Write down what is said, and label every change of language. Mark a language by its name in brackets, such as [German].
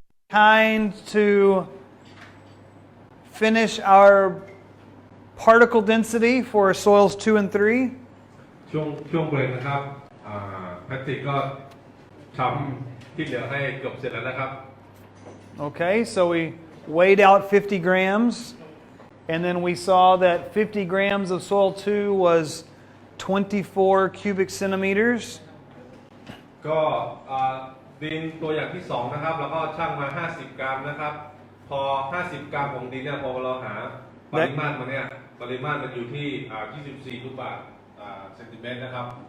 [English] kind to finish our particle density for soils 2 and 3? [Thai] ช่วงเบรกนะครับแพทริกก็ทำที่เหลือให้เกือบเสร็จแล้วนะครับ [English] Okay, so we weighed out 50 grams, and then we saw that 50 grams of soil 2 was 24 cubic centimeters. [Thai] ก็ดินตัวอย่างที่2นะครับแล้วก็ชั่งมา50 กรัมนะครับพอ50 กรัมของดินเนี่ยพอเราหาปริมาตรมันเนี่ยปริมาตรมันอยู่ที่24 ลูกบาศก์เซนติเมตรนะครับ